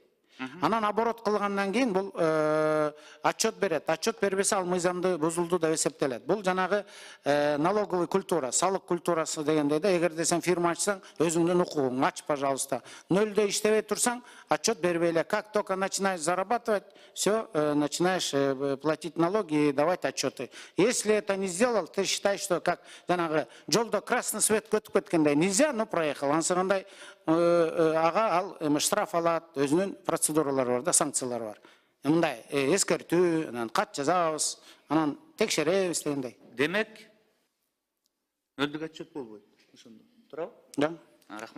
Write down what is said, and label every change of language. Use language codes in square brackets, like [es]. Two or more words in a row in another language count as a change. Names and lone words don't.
[ky] Анан оборот кылгандан кийин бул отчет берет. Отчет бербесе ал мыйзамды бузулду деп эсептелет. Бул жанагы [ru] налоговый культура, [ky] салык культурасы дегенде да, эгерде сен фирма ачсаң, өзүңдүн укугуң, ач, пожалуйста. Нөлдө иштебей турсаң, отчет бербей эле. [ru] Как только начинаешь зарабатывать, все, начинаешь платить налоги и давать отчеты. Если это не сделал, ты считаешь, что как [ky] жанагы жолдо [ru] красный свет [ky] өтүп кеткендей, [ru] нельзя, но проехал. [ky] Ансыгандай ага ал штраф алат, өзүнүн процедуралары бар да, санкциялар бар. Мындай эскертүү, анан кат жазабыз, анан текшеребиз дегендей. Демек, нөлдүк отчет болбойт. Ошондо. Туурабы? Да. Рахмат.